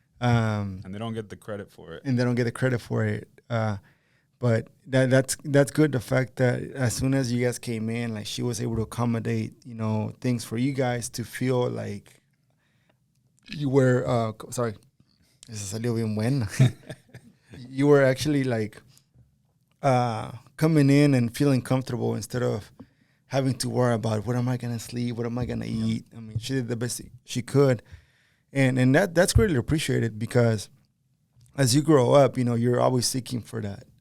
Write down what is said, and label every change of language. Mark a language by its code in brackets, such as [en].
[en] And they don't get the credit for it. But that's good. The fact that as soon as you guys came in, like, she was able to accommodate, you know, things for you guys to feel like you were. [es] Sorry, eso salió bien bueno. [en] You were actually like coming in and feeling comfortable instead of having to worry about what am I gonna sleep, what am I gonna eat. I mean, she did the best she could, and that's greatly appreciated, because as you grow up, you know, you're always seeking for that.